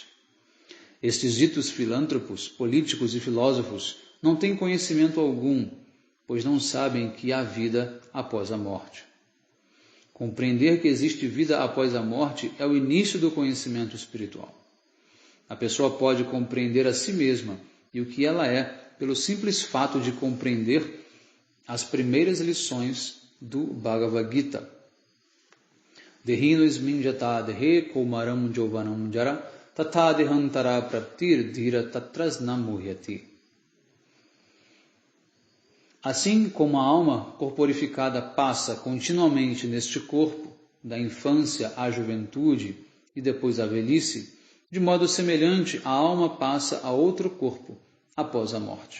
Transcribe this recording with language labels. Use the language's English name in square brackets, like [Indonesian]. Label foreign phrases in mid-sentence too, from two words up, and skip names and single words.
[Portuguese] Estes ditos filântropos, políticos e filósofos não têm conhecimento algum, pois não sabem que há vida após a morte. Compreender que existe vida após a morte é o início do conhecimento espiritual. A pessoa pode compreender a si mesma e o que ela é pelo simples fato de compreender as primeiras lições do Bhagavad Gita. [Sanskrit] Dehino isminjata dehe komaram jovanam jara tatha dehantara praptir dhira tatrasna muhyati. [Portuguese] Assim como a alma corporificada passa continuamente neste corpo, da infância à juventude e depois à velhice, de modo semelhante a alma passa a outro corpo após a morte.